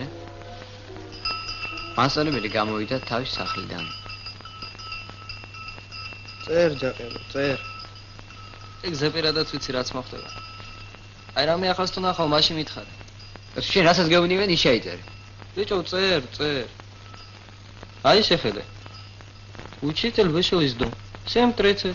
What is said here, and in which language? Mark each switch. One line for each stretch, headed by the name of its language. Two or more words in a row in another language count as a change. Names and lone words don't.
Georgian: მასწავლებელი გამოვიდა თავის სახლიდან. წერ ჯაყელო, წერ. ეგ ზეპირადაც ვიცი რაც მოხდება. აი რამე ახალს თუ ნახავ, მაშინ მითხარი. შენ რასაც გეუბნებიან, ის ჩაიწერე. ბიჭო, წერ, წერ. აი შეხედე.
Russian: Учитель вышел из дома. 7:30.